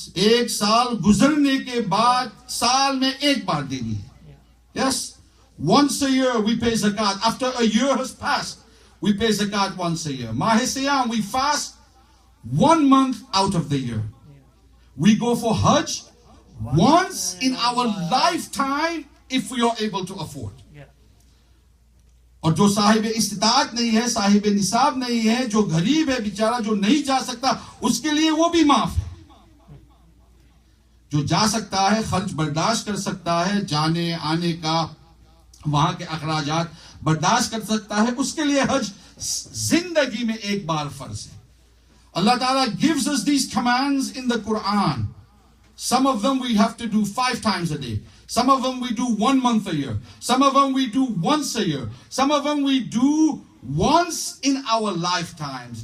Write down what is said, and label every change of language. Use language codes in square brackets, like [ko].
[ur] 1 سال گزرنے کے بعد سال میں 1 بار دینی ہے. [en] Yes, once a year we pay zakat. After a year has passed, we pay zakat once a year. Mah Siyam, we fast 1 month out of the year. We go for Hajj once in our lifetime if we are able to afford. [ur] اور جو صاحب استطاعت نہیں ہے, صاحب نصاب نہیں ہے, جو غریب ہے بیچارہ, جو نہیں جا سکتا, اس کے لیے وہ بھی معاف ہے. جو جا سکتا ہے, خرچ برداشت کر سکتا ہے, جانے آنے کا وہاں کے اخراجات برداشت کر سکتا ہے, اس کے لیے حج زندگی میں 1 بار فرض ہے. [en] اللہ تعالیٰ gives us these commands in the Quran. Some of them we have to do 5 times a day. Some of them we do 1 month a year. Some of them we do once a year. Some of them we do once in our lifetimes.